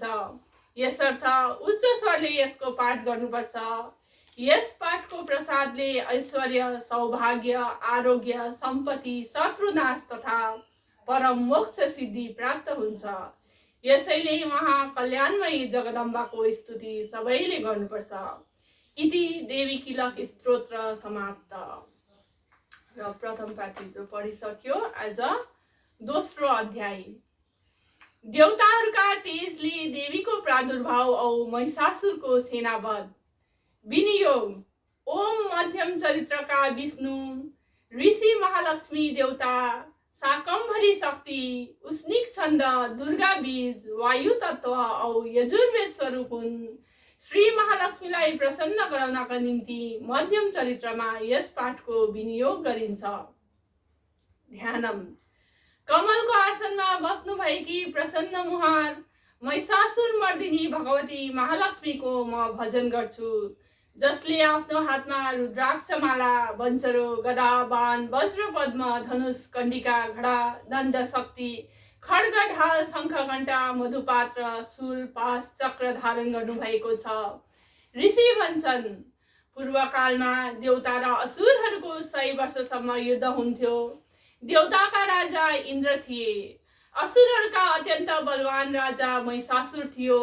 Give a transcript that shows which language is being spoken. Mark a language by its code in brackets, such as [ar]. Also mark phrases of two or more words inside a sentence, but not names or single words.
[ne] यसर्थ उच्च स्वरले यसको पाठ गर्नुपर्छ। यस पाठको प्रसादले ऐश्वर्य, सौभाग्य, आरोग्य, सम्पत्ति, शत्रुनाश तथा परम मोक्ष सिद्धि प्राप्त हुन्छ। यसैले उहाँ कल्याणमयी जगदम्बाको स्तुति सबैले गर्नुपर्छ। इति देवी किलक स्तोत्र समाप्त। र प्रथम पाठ जो पढिसक्यो, आज दोस्रो अध्याय। देवताहरूका तेजले देवीको प्रादुर्भाव औ महिषासुरको सेनावध। विनियोग। ओम मध्यम चरित्रका विष्णु, ऋषि महालक्ष्मी देवता, शाकम्भरी शक्ति, उष्णिक छन्द, दुर्गा बीज, वायु तत्व औ यजुर्वेद स्वरूप हुन्। श्री महालक्ष्मीलाई प्रसन्न गराउनका निम्ति मध्यम चरित्रमा यस पाठको विनियोग गरिन्छ। ध्यानम। कमलको आसनमा बस्नुभएकी प्रसन्न मुहार महिषासुर मर्दिनी भगवती महालक्ष्मीको म भजन गर्छु, जसले आफ्नो हातमा रुद्राक्षमाला, वञ्चरो, गदा, बाण, वज्र, पद्म, धनुष, कण्डिका, घडा, दण्ड, शक्ति, खड्ग, ढाल, शङ्ख, घण्टा, मधुपात्र, शूल, पास, चक्र धारण गर्नुभएको छ। ऋषि भन्छन्, पूर्वकालमा देवता र असुरहरूको 100 वर्षसम्म युद्ध हुन्थ्यो। देवताका राजा इन्द्र थिए, असुरहरूका अत्यन्त बलवान राजा महिषासुर थियो।